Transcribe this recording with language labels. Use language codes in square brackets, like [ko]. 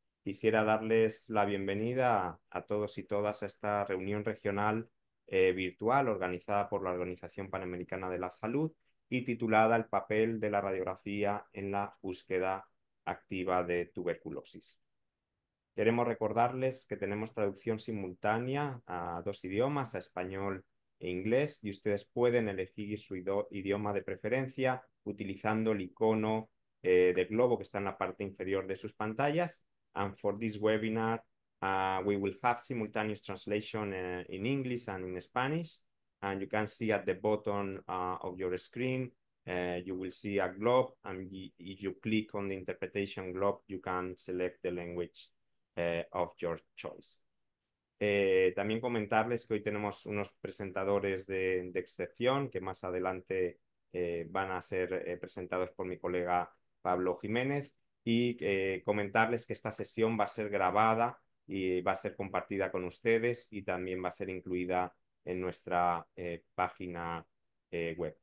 [es] Quisiera darles la bienvenida a todos y todas a esta reunión regional virtual organizada por la Organización Panamericana de la Salud y titulada El papel de la radiografía en la búsqueda activa de tuberculosis. Queremos recordarles que tenemos traducción simultánea a dos idiomas, a español e inglés, y ustedes pueden elegir su idioma de preferencia utilizando el icono del globo que está en la parte inferior de sus pantallas. [en] And for this webinar, we will have simultaneous translation in English and in Spanish. And you can see at the bottom of your screen, you will see a globe, and if you click on the interpretation globe, you can select the language of your choice. [es] También comentarles que hoy tenemos unos presentadores de excepción que más adelante van a ser presentados por mi colega Pablo Jiménez, y comentarles que esta sesión va a ser grabada y va a ser compartida con ustedes y también va a ser incluida en nuestra página web.